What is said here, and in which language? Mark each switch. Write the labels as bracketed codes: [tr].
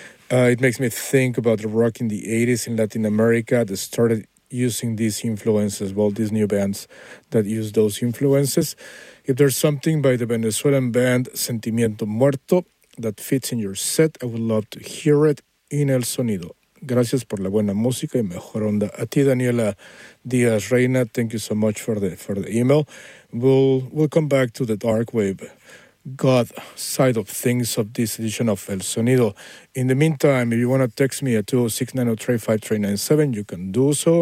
[en] It makes me think about the rock in the 80s in Latin America that started using these influences, well, these new bands that use those influences. If there's something by the Venezuelan band Sentimiento Muerto that fits in your set, I would love to hear it in El Sonido. [es] Gracias por la buena música y mejor onda. A ti, [en] Daniela Diaz Reina, thank you so much for the email. We'll come back to the dark wave God side of things of this edition of El Sonido. In the meantime, if you want to text me at 206-903-5397, you can do so.